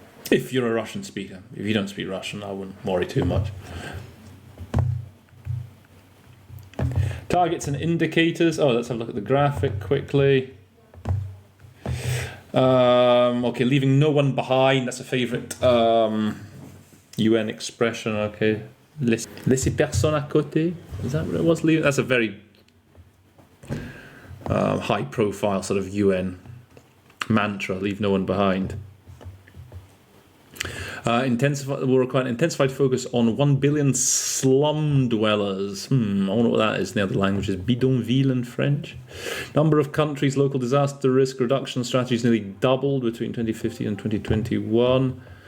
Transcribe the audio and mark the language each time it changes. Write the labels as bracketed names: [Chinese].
[English] If you're a Russian speaker. If you don't speak Russian, I wouldn't worry too much. Targets and indicators. Oh, let's have a look at the graphic quickly. Okay, leaving no one behind. That's a favourite UN expression. [French] Okay, laisser personne à côté. [English] Is that what it was? That's a very high-profile sort of UN mantra. Leave no one behind. Will require an intensified focus on 1 billion slum dwellers. I wonder what that is in the other languages. Bidonville in French. Number of countries, local disaster risk reduction strategies nearly doubled between 2015 and 2021.